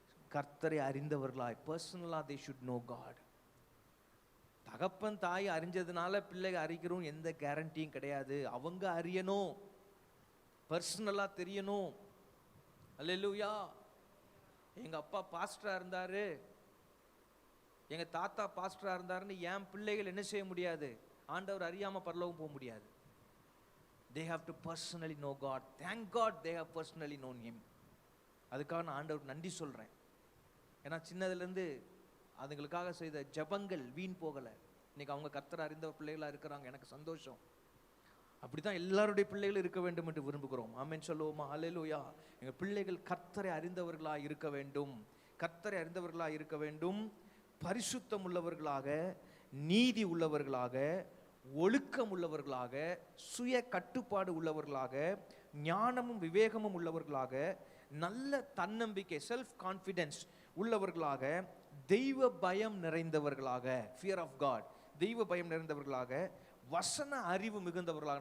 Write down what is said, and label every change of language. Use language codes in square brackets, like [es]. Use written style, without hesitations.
[ta] கர்த்தரை அறிந்தவர்களாய், [en] பர்சனலா they should know God. [ta] தகப்பன் தாய் அறிஞ்சதுனால பிள்ளைங்க அறிக்கிறோம் எந்த கேரண்டியும் கிடையாது. அவங்க அறியணும், பர்சனலா தெரியணும். அல்லேலூயா. எங்க அப்பா பாஸ்டரா இருந்தாரு, எங்க தாத்தா பாஸ்டரா இருந்தாருன்னு என் பிள்ளைகள் என்ன செய்ய முடியாது? ஆண்டவர் அறியாம பரலோகம் போக முடியாது. [en] They have to personally know God. Thank God they have personally known him. [ta] அதுக்காக நான் ஆண்டவருக்கு நன்றி சொல்றேன். ஏன்னா சின்னதுலேருந்து அதுங்களுக்காக செய்த ஜபங்கள் வீண் போகலை. இன்னைக்கு அவங்க கர்த்தரை அறிந்த பிள்ளைகளாக இருக்கிறாங்க. எனக்கு சந்தோஷம். அப்படிதான் எல்லாருடைய பிள்ளைகளும் இருக்க வேண்டும் என்று விரும்புகிறோம். ஆமென் சொல்லுவோமா? ஹல்லேலூயா. எங்கள் பிள்ளைகள் கர்த்தரை அறிந்தவர்களாக இருக்க வேண்டும், கர்த்தரை அறிந்தவர்களாக இருக்க வேண்டும், பரிசுத்தம் உள்ளவர்களாக, நீதி உள்ளவர்களாக, ஒழுக்கம் உள்ளவர்களாக, சுய கட்டுப்பாடு உள்ளவர்களாக, ஞானமும் விவேகமும் உள்ளவர்களாக, நல்ல தன்னம்பிக்கை [en] self confidence [ta] உள்ளவர்களாக, தெய்வ பயம் நிறைந்தவர்களாக, [en] fear of God, [ta] தெய்வ பயம் நிறைந்தவர்களாக, வசன அறிவு மிகுந்தவர்களாக.